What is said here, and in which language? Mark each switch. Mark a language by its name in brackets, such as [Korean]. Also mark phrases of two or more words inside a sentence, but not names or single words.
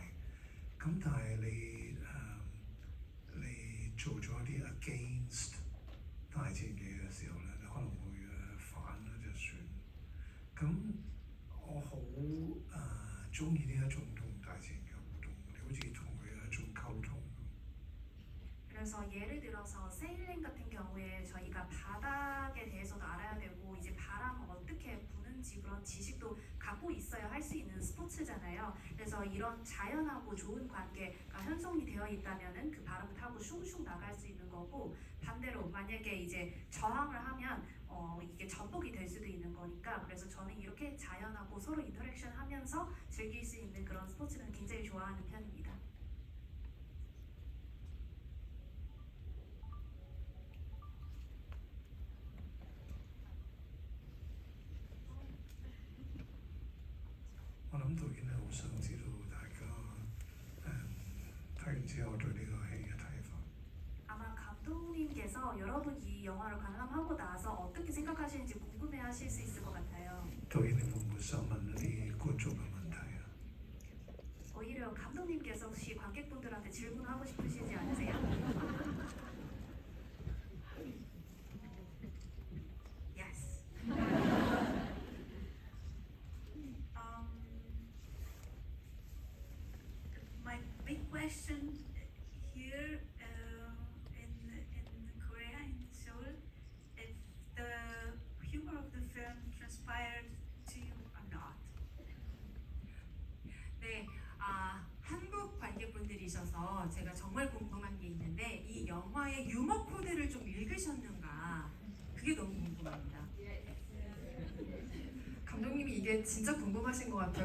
[Cantonese] 咁但係你做咗啲 against 大自然嘅時候咧，你可能會反啦就算。咁我好中意呢一種同大自然嘅互動，你好似同佢有一種溝通。 [Korean] 그래서 예를 들어서 세일링 같은 경우에 저희가 바닥에 대해서도 알아야 되고 이제 바람은 어떻게 부는지 그런 지식도 갖고 있어야 할 수 있는 스포츠잖아요. 그래서 이런 자연하고 좋은 관계가 형성이 되어 있다면은 그 바람 타고 슝슝 나갈 수 있는 거고 반대로 만약에 이제 저항을 하면 이게 전복이 될 수도 있는 거니까 그래서 저는 이렇게 자연하고 서로 인터랙션 하면서 즐길 수 있는 그런 스포츠는 굉장히 좋아하는 편입니다. [Cantonese] 我諗導演係好想知道大家睇完之後對呢個戲嘅睇法。 [Korean] 아마 감독님께서 여러분 이 영화를 관람하고 나서 어떻게 생각하시는지 궁금해하실 수 있을 것 같아요. [Cantonese] 導演你會唔會想問一啲觀眾嘅問題啊？ [Korean] 오히려 감독님께서 혹시 관객분들한테 질문하고 싶으시지 않으세요? [English] Yes. My big question here in Korea, in Seoul, if the humor of the film transpired to you or not. [Korean] 네, 한국 관객분들이셔서 제가 정말 궁금한 게 있는데 이 영화의 유머 코드를 좀 읽으셨는가? 그게 너무 궁금합니다. 감독님이 이게 진짜 궁금하신 것 같아요.